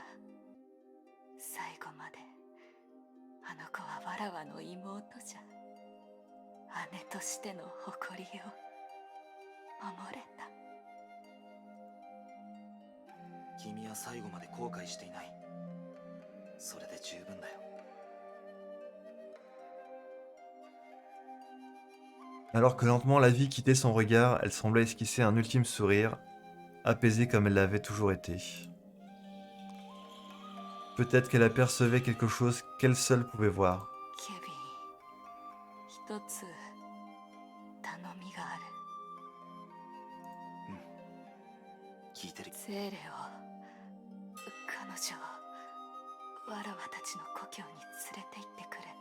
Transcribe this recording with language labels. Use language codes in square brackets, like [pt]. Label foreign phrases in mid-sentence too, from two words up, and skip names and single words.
[ja] 最後まであの子はわらわの妹じゃ。姉としての誇りを守れた。君は最後まで後悔していない。それで十分だよ。 [fr] Alors que lentement la vie quittait son regard, elle semblait esquisser un ultime sourire, apaisée comme elle l'avait toujours été. Peut-être qu'elle apercevait quelque chose qu'elle seule pouvait voir. [ja] ケビン、一つ頼みがある。聞いてる。ゼーレを、彼女をわらわたちの故郷に連れて行ってくれ。